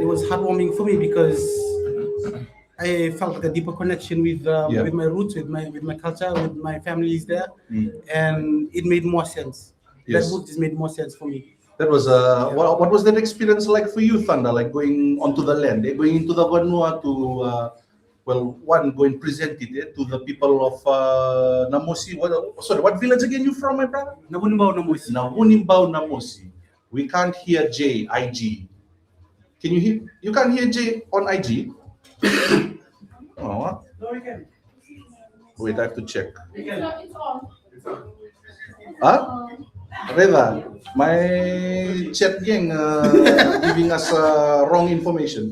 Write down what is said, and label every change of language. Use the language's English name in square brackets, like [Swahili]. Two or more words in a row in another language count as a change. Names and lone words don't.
[English] It was heartwarming for me because I felt like a deeper connection with my roots, with my culture, with my families there, and it made more sense. Yes. That book just made more sense for me. That was what was that experience like for you, Thunder? Like going onto the land, going into the Vanua to. Go and present it to the people of Namosi. What village again you from, my brother? Nabunimbao Namosi. Nabunimbao Namosi. We can't hear J, IG. Can you hear? You can't hear J on IG? Oh. No, we can. Wait, I have to check. It's on. Huh? Reza, my chat gang giving us wrong information.